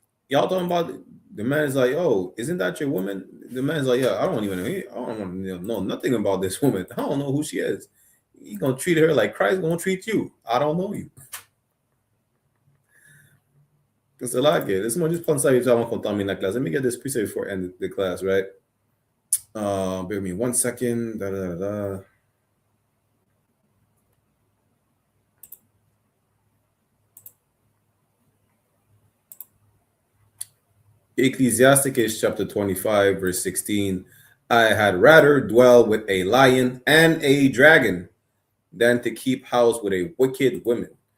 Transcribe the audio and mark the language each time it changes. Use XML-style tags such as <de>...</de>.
<en>Y'all talking about the man is like, oh, isn't that your woman? The man's like, yeah, I don't want to know nothing about this woman. I don't know who she is. You're going to treat her like Christ going to treat you. I don't know you.</en> <fr>C'est là que, laisse-moi juste prendre ça vite avant qu'on termine la classe.</fr> <en>Let me get this piece before I end the class, right? Bear with me 1 second. Ecclesiasticus chapter 25, verse 16. I had rather dwell with a lion and a dragon than to keep house with a wicked woman.</en>